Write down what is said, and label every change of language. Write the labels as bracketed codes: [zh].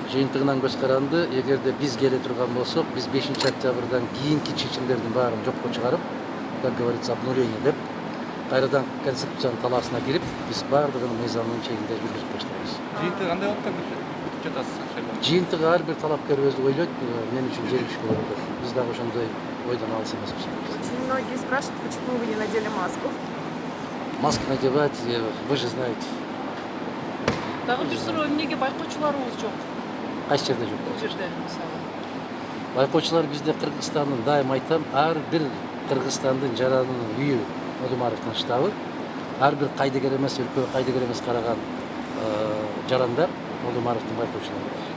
[ky] Жыйынтыгынан көз каранды, эгерде биз келе турган болсок, биз 5-октябрдан кийинки чечимдердин баарын жокко чыгарып, [ru] как говорится, обнуление [ky] деп, кайрадан конституциянын талаасына кирип, биз баардыгын мыйзамдын чегинде жүргүзүп баштайбыз. Жиынтыгы кандай болуп күтүп жатасыз шайлоо? Жыйынтыгы ар бир талапкер өзү ойлойт, мен үчүн жер иш болот деп. Биз дагы ошондой ойдон алыс эмеспиз. [ru] Очень многие спрашивают, почему вы не надели маску. Маска надевать, вы же знаете. [ky] Дагы бир суроо, эмнеге байкоочуларыбыз жок Кайсы жерде жок? бул жерде мисалы? Байкоочулар бизде Кыргызстандын, дайым айтам, ар бир Кыргызстандын жаранынын үйү Одумаровдун штабы, ар бир кайдыгер эмес, өлкө кайдыгер эмес караган жарандар Одумаровдун байкоочулары.